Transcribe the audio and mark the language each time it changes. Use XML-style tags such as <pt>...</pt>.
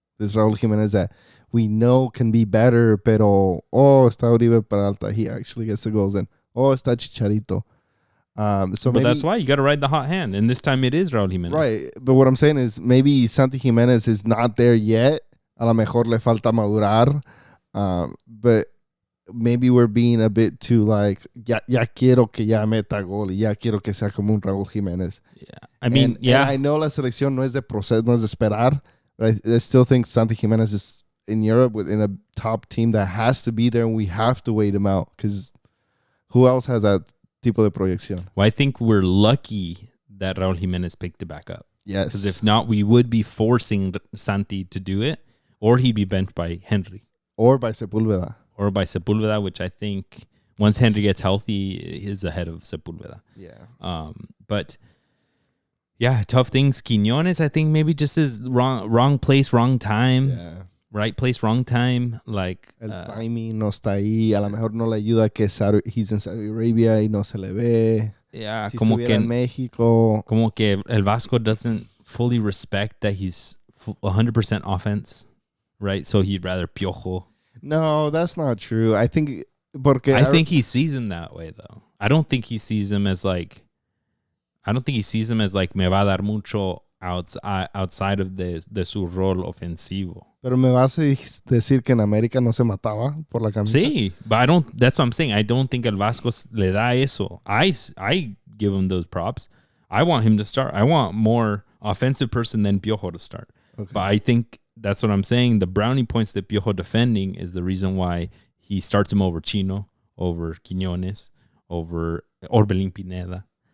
<en>This Raul Jimenez that we know can be better,</en> <es>pero, está Uribe Peralta.</es> <en>He actually gets the goals. And,</en> <es>está Chicharito.</es> <en>So but that's why you got to ride the hot hand. And this time it is Raul Jimenez. Right. But what I'm saying is maybe Santi Jimenez is not there yet.</en> <es>A lo mejor le falta madurar.</es> <en>But maybe we're being a bit too like,</en> <es>ya quiero que ya meta gol. Ya quiero que sea como un Raul Jimenez.</es> <en>Yeah. I mean, and I know</en> <es>la selección no es de proceso, no es de esperar.</es> <en>But I still think Santi Jimenez is in Europe within a top team that has to be there, and we have to wait him out because who else has that</en> <es>tipo de proyección?</es> <en>Well, I think we're lucky that Raul Jimenez picked it back up. Yes. Because if not, we would be forcing Santi to do it, or he'd be benched by Henry. Or by Sepulveda. Which I think once Henry gets healthy, is ahead of Sepulveda. Yeah. But yeah, tough things. Quiñones, I think maybe just is wrong place, wrong time. Yeah. Right place, wrong time. Like</en> <es>el timing no está ahí. A lo mejor no le ayuda que</es> <en>he's in Saudi Arabia</en> <es>y no se le ve.</es> <en>Yeah,</en> <es>si como que en México. Como que el Vasco</es> <en>doesn't fully respect that he's 100% offense, right? So he'd rather Piojo. No, that's not true. I think he sees him that way though. I don't think he sees him as like</en> <es>me va a dar mucho</es> <en>outside of</en> <es>de su rol ofensivo. Pero me vas a decir que en América no se mataba por la camisa. Sí,</es> <en>but that's what I'm saying. I don't think</en> <es>el Vasco le da eso.</es> <en>I give him those props. I want him to start. I want more offensive person than Piojo to start. Okay. But I think that's what I'm saying. The brownie points that Piojo defending is the reason why he starts him over Chino, over Quiñones, over Orbelín Pineda.</en>